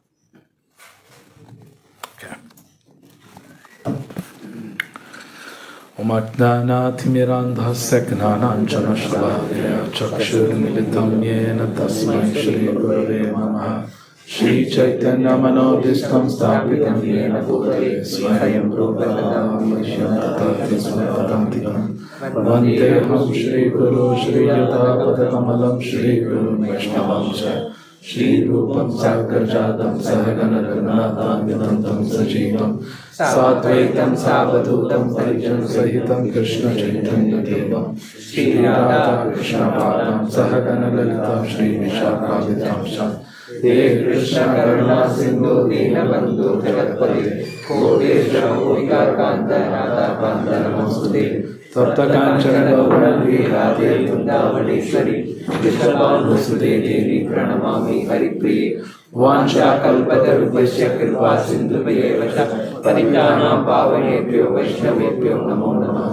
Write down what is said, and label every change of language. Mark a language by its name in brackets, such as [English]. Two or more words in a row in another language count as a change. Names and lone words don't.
[Sanskrit] ओम् अज्ञानतिमिरान्धस्य ज्ञानाञ्जनशलाकया चक्षुरुन्मीलितं येन तस्मै श्री गुरवे नमः. श्री चैतन्य मनोऽभीष्टं स्थापितं येन भूतले स्वयं रूपः कदा मह्यं ददाति स्वपदान्तिकम् वन्देऽहं श्री गुरु श्रीयुतपदकमलं श्री गुरु वैष्णवं ச श्री रूपं साग्रजातं सहगण रघुनाथान्वितं सजीवं साद्वैतं सावधूतं परिजन सहितं कृष्ण चैतन्य देवं श्री राधा कृष्ण पादं सहगण ललिता श्री विशाखान्वितं हे कृष्ण करुणा सिंधु दीनबंधु जगत्पते कोटेश गोपिकान्त राधा कान्त नमोस्तुते तप्त कांचन गौरी राधे वृंदावनेश्वरी कृष्णभानुसुते देवी प्रणमामि हरिप्रिये वाञ्छाकल्पतरुभ्यश्च कृपा सिन्धुभ्येव च पतितानां पावनेभ्यो वैष्णवेभ्यो नमो नमः.